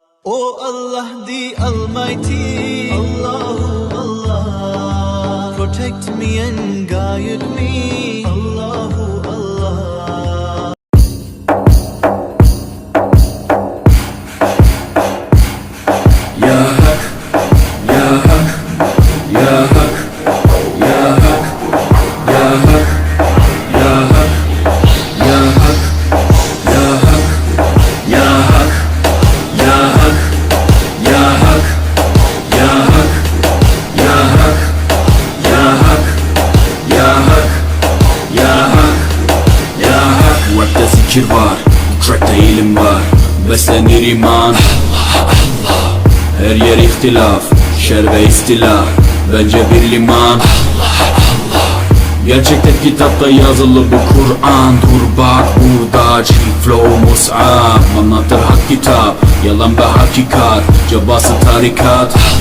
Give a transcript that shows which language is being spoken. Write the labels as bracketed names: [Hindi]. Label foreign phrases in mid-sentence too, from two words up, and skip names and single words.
[English] Oh Allah the Almighty, [Arabic] اللهُ الله, [English] protect me and guide me, [Arabic] اللهُ الله. [Turkish] Ya Hak, Ya Hak, Ya Hak, Ya Hak, Ya Hak, Ya Hak, Ya Hak, Ya Hak, Ya Hak, Ya Hak, Ya Hak, Ya Hak, Ya Hak, Ya Hak, Ya Hak, Ya Hak, Ya Hak. Rapte zikir var, trackte ilim var, beslenir iman. Her yer ihtilaf, şer ve istila, bence bir liman. Gerçekte kitapta yazılı bu Kur'an. Dur bak burada, [English] chill flow [Turkish] mus'ab, anlatır hak kitap, yalan ve hakikat, cabası tarikat.